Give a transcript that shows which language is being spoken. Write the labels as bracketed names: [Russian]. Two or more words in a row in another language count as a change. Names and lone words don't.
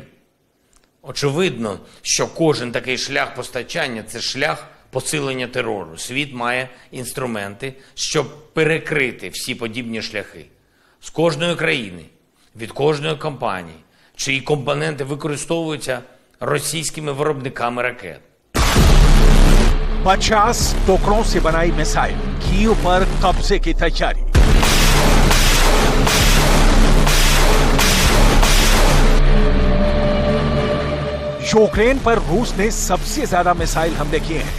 [Ukrainian] Очевидно, що кожен такий шлях постачання – це шлях посилення терору. Світ має інструменти, щоб перекрити всі подібні шляхи. З кожної країни, від кожної компанії, чиї компоненти використовуються російськими виробниками ракет. [Hindi] 50 टुकड़ों से बनाई मिसाइल, कीव पर कब्जे की तैयारी। यूक्रेन पर रूस ने सबसे ज्यादा मिसाइल हमले किए हैं।